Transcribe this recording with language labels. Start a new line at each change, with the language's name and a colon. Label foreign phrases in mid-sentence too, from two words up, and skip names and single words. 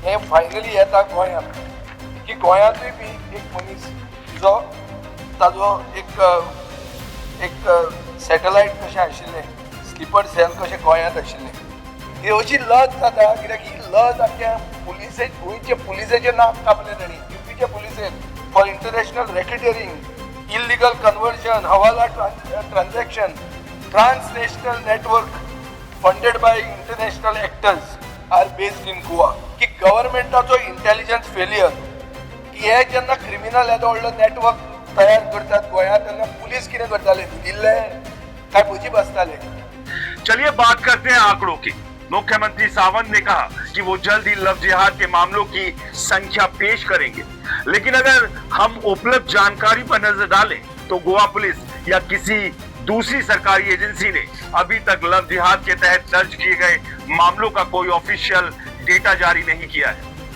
Konkani: हें फायनली येता गोंयांत की गोंयांतूय बी एक मनीस जो ताजो एक सॅटेलायट कशें आशिल्लें, स्लीपर सेल कशें गोंयांत आशिल्लें, ही अशी लज जाता कित्याक ही लज आख्या पुलिसे गोंयचे पुलिसेचें नांव कापलें तांणी यूपीच्या पुलिसेन
English: for international racketeering, illegal conversion, hawala transaction, transnational network funded by international actors are based in Goa.
Konkani: की गव्हर्मेंटाचो
English: intelligence failure
Konkani: की हे जेन्ना क्रिमिनल येदो व्हडलो नेटवर्क तयार करतात गोंयांत तेन्ना पुलीस कितें करताले, दिल्ले काय भजी बसताले।
Hindi: चलिए बात करते हैं आंकड़ों की। मुख्यमंत्री सावंत ने कहा कि वो जल्द ही लव जिहाद के मामलों की संख्या पेश करेंगे, लेकिन अगर हम उपलब्ध जानकारी पर नजर डालें तो गोवा पुलिस या किसी दूसरी सरकारी एजेंसी ने अभी तक लव जिहाद के तहत दर्ज किए गए मामलों का कोई
English: official data
Hindi: जारी नहीं किया है।